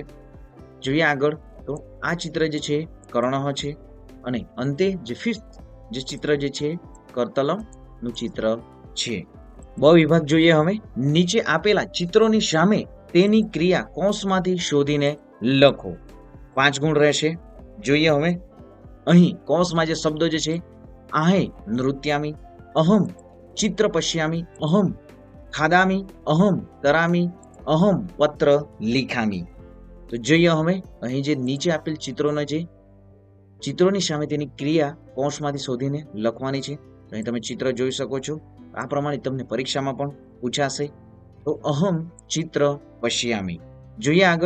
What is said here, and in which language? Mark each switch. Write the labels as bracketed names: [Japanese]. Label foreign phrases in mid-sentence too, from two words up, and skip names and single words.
[Gujarati] જોઈએ આગળ તો આ ચિત્ર જે છે કર્ણહ છે અને અંતે જે ફિફ્થ જે ચિત્ર જે છે કરતલમ નું ચિત્ર છે. બ વિભાગ જોઈએ હવે. નીચે આપેલા ચિત્રોની સામે તેની ક્રિયા કૌંસમાંથી શોધીને લખો. 5 ગુણ રહેશે. જોઈએ હવે અહીં કૌંસમાં જે શબ્દો જે છે [Sanskrit] आहे नृत्यामी, अहम चित्र पश्यामी, अहम खादामी, अहम तरामी, अहम पत्र लिखामी. [Gujarati] તો જોઈએ હવે અહીં જે નીચે આપેલ ચિત્રોની સામે તેની ક્રિયા કૌંસમાંથી શોધીને લખવાની છે. અહીં તમે ચિત્ર જોઈ શકો છો. આ પ્રમાણે તમને પરીક્ષામાં પણ પૂછાશે. તો [Sanskrit] अहम चित्र पश्यामी. [Gujarati] જોઈએ આગળ.